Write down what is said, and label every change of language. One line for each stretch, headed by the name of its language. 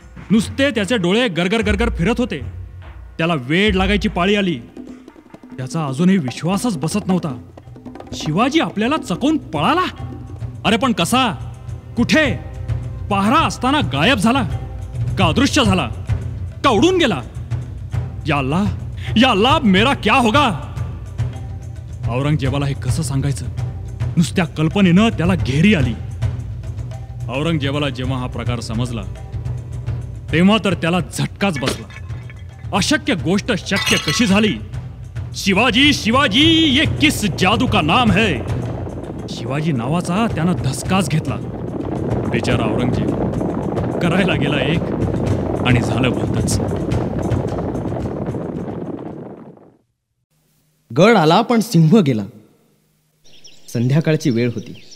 Marathi: नुसते त्याचे डोळे गरगर गरगर फिरत होते. त्याला वेड लागायची पाळी आली. त्याचा अजूनही विश्वासच बसत नव्हता. शिवाजी आपल्याला चकवून पळाला. अरे पण कसा, कुठे? पहारा असताना गायब झाला का अदृश्य झाला का उडून गेला?
Hindi: या अल्लाह, मेरा क्या होगा?
Marathi: औरंगजेबाला हे कसं सांगायचं? नुसत्या कल्पनेनं त्याला घेरी आली. औरंगजेबाला जेव्हा हा प्रकार समजला तेव्हा तर त्याला झटकाच बसला. अशक्य गोष्ट शक्य कशी झाली?
Hindi: शिवाजी शिवाजी, ये किस जादू का नाम है?
Marathi: शिवाजी नावाचा त्यानं धसकाच घेतला. बेचारा औरंगजेब करायला गेला एक आणि झालं भलतंच. गड आला पण सिंह गेला. संध्याकाळची वेळ होती.